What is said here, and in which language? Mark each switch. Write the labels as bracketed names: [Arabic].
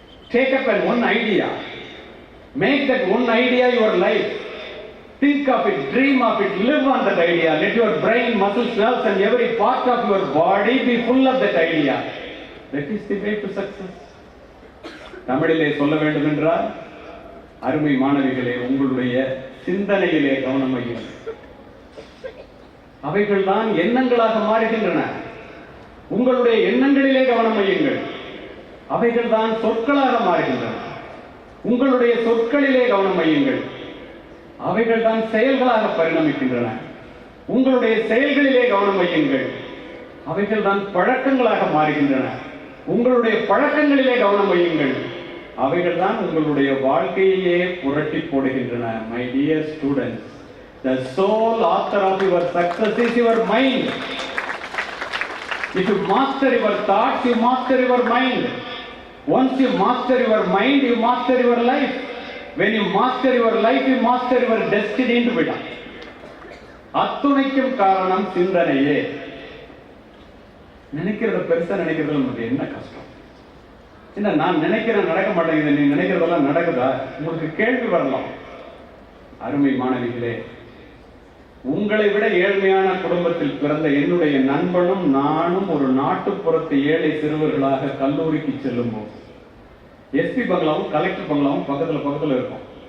[English] Take up one idea. Make that one idea your life. Think of it, dream of it, live on that idea. Let your brain, muscles, nerves and every part of your body be full of that idea. That is the way to success. [Tamil] தமிழிலே சொல்ல வேண்டும் என்றால், அருமை மாணவிகளே, உங்களுடைய சிந்தனையிலே கவனம் வையுங்கள். அவைகள்தான் எண்ணங்களாக மாறுகின்றன. உங்களுடைய எண்ணங்களிலே கவனம் வையுங்கள். அவைகள்தான் சொற்களாக மாறுகின்றன. உங்களுடைய சொற்களிலே கவனம் வையுங்கள். அவைகள் தான் செயல்களாக பரிணமிக்கின்றன. உங்களுடைய செயல்களிலே கவனம் வையுங்கள். அவைகள் தான் பழக்கங்களாக மாறுகின்றன. உங்களுடைய பழக்கங்களிலே கவனம் வையுங்கள். அவைகள் தான் உங்களுடைய வாழ்க்கையே புரட்டி போடுகின்றன. [English] My dear students, the sole author of your success is your mind. If you master your thoughts, you master your mind. Once you master your mind, you master your life. When you master your life, you master your destiny [Tamil] என்று விடும். அத்துணைக்கும் காரணம் சிந்தனையே. நினைக்கிறத பெருசா நினைக்கிறதுல நமக்கு என்ன கஷ்டம்? என்ன நான் நினைக்கிறேன் நடக்க மாட்டேங்குது, நீ நினைக்கிறதெல்லாம் நடக்குதா? உங்களுக்கு கேள்வி வரலாம். அருமை மாணவிகளே, உங்களை விட ஏழ்மையான குடும்பத்தில் பிறந்த என்னுடைய நண்பனும் நானும் ஒரு நாட்டுப்புறத்து ஏழை சிறுவர்களாக கல்லூரிக்கு செல்லும் போது எஸ்பி பங்களாவும் கலெக்டர் பங்களாவும் பக்கத்துல இருக்கும்.